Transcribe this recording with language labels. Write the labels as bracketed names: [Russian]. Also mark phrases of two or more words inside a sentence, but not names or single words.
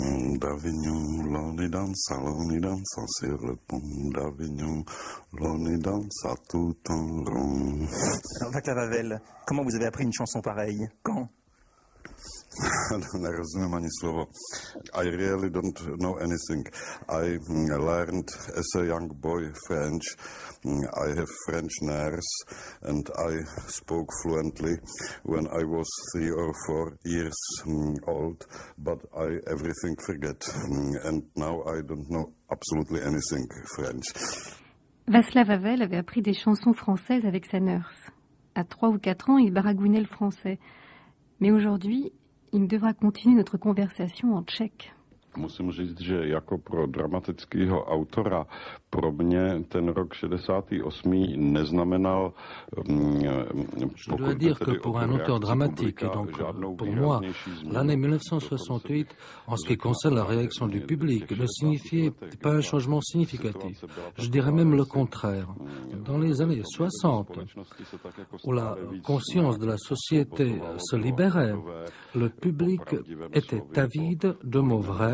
[French] d'Avignon, l'on y danse sur le pont d'Avignon, l'on y danse à tout en rond. Alors, Václav Havel, comment vous avez appris une chanson pareille? Quand? [Czech] Nerozumím ani slovo. [English] I really don't know anything. I learned as a young boy French. I have French nerves and I spoke fluently when I was 3 or 4 years old, but I everything forget. And now I don't know absolutely anything French. [French] Václav Havel avait appris des chansons françaises avec sa nurse. À 3 ou 4 ans, il baragouinait le français. Mais aujourd'hui, il devra continuer notre conversation en tchèque. [Czech] Musím říct, že jako pro dramatického autora pro mě ten rok 68. neznamenal. [French] Je dois dire que pour un auteur dramatique, et donc pour moi, l'année 1968, en ce qui concerne la réaction du public, ne signifiait pas un changement significatif. Je dirais même le contraire. Dans les années 60, où la conscience de la société se libérait, le public était avide de mots vrais.